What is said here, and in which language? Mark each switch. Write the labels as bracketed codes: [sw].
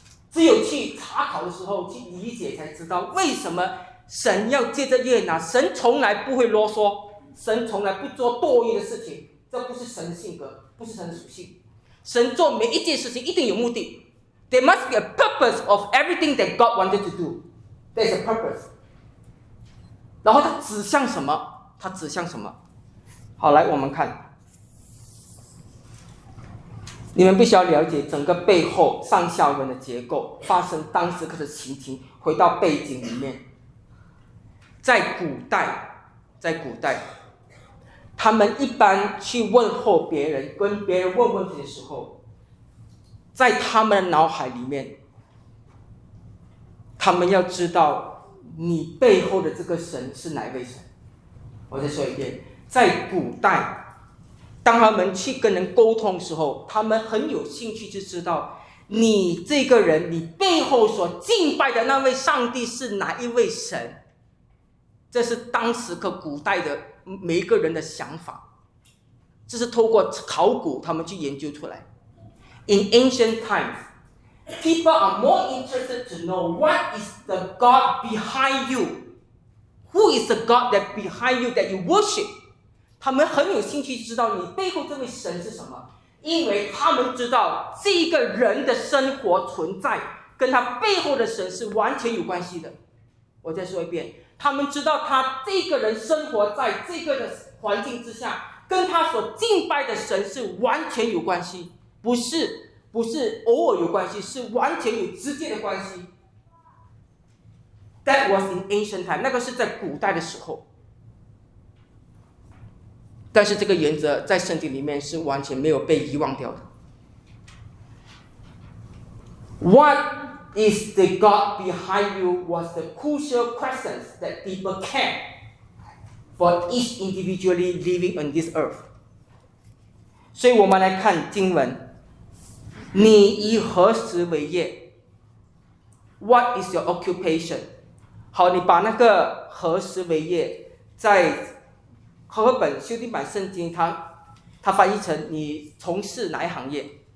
[zh] 只有去查考的时候去理解，才知道为什么神要借着约拿。神从来不会啰嗦，神从来不做多余的事情，这不是神的性格，不是神的属性。神做每一件事情一定有目的。 [en] There must be a purpose of everything that God wanted to do. There's a purpose. [zh] 然后他指向什么？他指向什么？好，来我们看，你们必须要了解整个背后上下文的结构，发生当时刻的情形，回到背景里面。在古代，在古代，他们一般去问候别人，跟别人问问题的时候，在他们脑海里面，他们要知道你背后的这个神是哪一位神。我再说一遍，在古代，当他们去跟人沟通的时候，他们很有兴趣就知道你这个人，你背后所敬拜的那位上帝是哪一位神。这是当时和古代的每一个人的想法，这是透过考古他们去研究出来。 [en] In ancient times, people are more interested to know what is the God behind you, who is the God that behind you that you worship. [zh] 他们很有兴趣知道你背后这位神是什么，因为他们知道这个人的生活存在跟他背后的神是完全有关系的。我再说一遍，他们知道他这个人生活在这个的环境之下，跟他所敬拜的神是完全有关系，不是偶尔有关系，是完全有直接的关系。 [en] That was in ancient time， [zh] 那个是在古代的时候。但是这个原则在圣经里面是完全没有被遗忘掉的。 [en] What is the God behind you was the crucial questions that people care for each individually living on this earth. [zh] 所以我们来看经文，你以何时为业？ [en] What is your occupation? [zh] 好，你把那个何时为业在和合本修订版圣经 它翻译成你从事哪一行业。